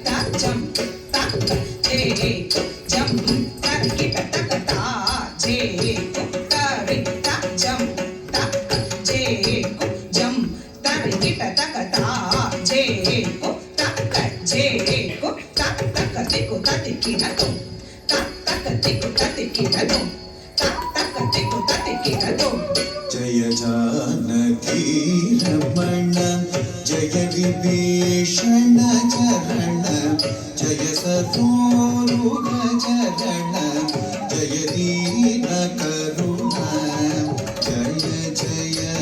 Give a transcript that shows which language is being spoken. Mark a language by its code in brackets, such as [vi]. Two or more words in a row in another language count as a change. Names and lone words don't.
[hi] jam ta je ko jam tarikita ta ta je ko tarikita jam ta je ko jam tarikita ta ta je ko ta je ko ta tiku ta tikina tum ta tiku ta tikina tum ta tiku ta tikina tum. जय जानकी रमण जय विभीषण चरण जय सरोरुग चरण जय दीन करुण जय जय